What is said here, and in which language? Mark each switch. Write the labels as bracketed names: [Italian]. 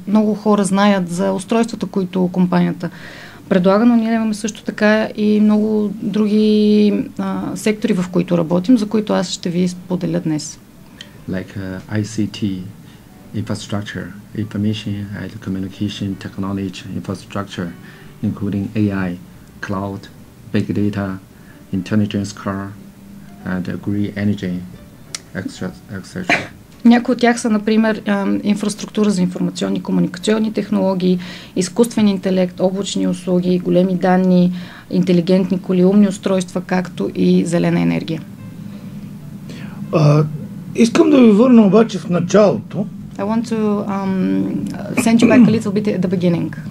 [Bulgarian] Много хора знаят за устройствата, които компанията предлага, но ние имаме също така и много други сектори, в които работим, за които аз ще ви споделя днес. [English] Like ICT, infrastructure, information and communication technology infrastructure, including AI, cloud, big data, intelligence car, and green energy, etc. [Bulgarian] Някои от тях са, например, инфраструктура за информационни и комуникационни технологии, изкуствен интелект, облачни услуги, големи данни, интелигентни коли, умни устройства, както и зелена енергия. Искам да ви върна обаче в началото. [English] I want to send you back a little bit at the beginning.